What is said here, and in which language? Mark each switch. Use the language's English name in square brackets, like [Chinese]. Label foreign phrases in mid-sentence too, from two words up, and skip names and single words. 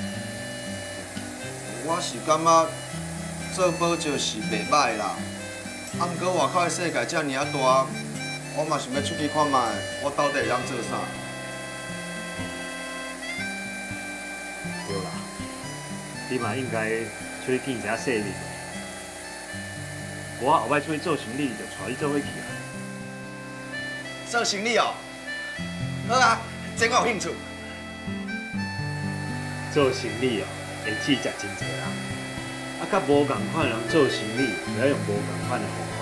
[Min Nan Chinese] 我是感觉做保石是袂歹啦，啊毋过外口的世界遮尔啊大，我嘛想要出去看卖，我到底会当做啥？对啦，你嘛应该出去见一下世面。我后摆出去做生意，就带你做伙去啊。做生意哦，好啊，这我有兴趣。做生意哦，会刺激真济人，啊，甲无共款人做生意，就要用无共款的方法。